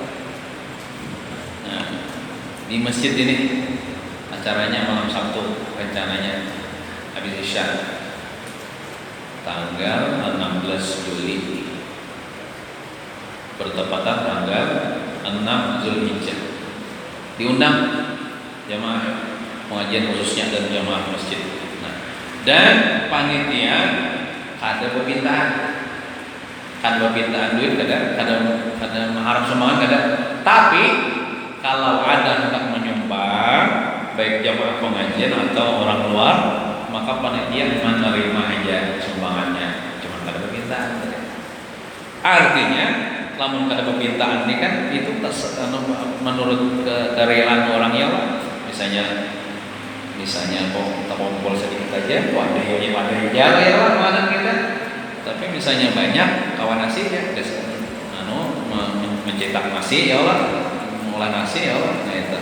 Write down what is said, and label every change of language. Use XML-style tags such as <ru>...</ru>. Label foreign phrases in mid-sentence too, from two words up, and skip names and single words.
<id>Nah, di masjid ini acaranya malam Sabtu rencananya habis Isya tanggal 16 Juli bertepatan tanggal 6 Zulhijjah. Diundang jamaah pengajian khususnya dan jamaah masjid. Nah, dan panitia ada permintaan, kan permintaan duit kada mengharap semangat kada. Tapi kalau ada hendak menyumbang baik jamaah pengajian atau orang luar, maka panitia menerima aja sumbangannya, cuma kada permintaan. Artinya,</id> <bjn>lamun kada</bjn> <id>permintaan ini kan itu menurut kerelaan orang ya, misalnya kok kita kumpul sedikit aja, wadah ya kita. Tapi misalnya banyak kawan nasi ya, mencetak nasi</id> <ar>ya Allah,</ar> <id>mengolah nasi</id> <ar>ya Allah,</ar> <id>nah itu.</id>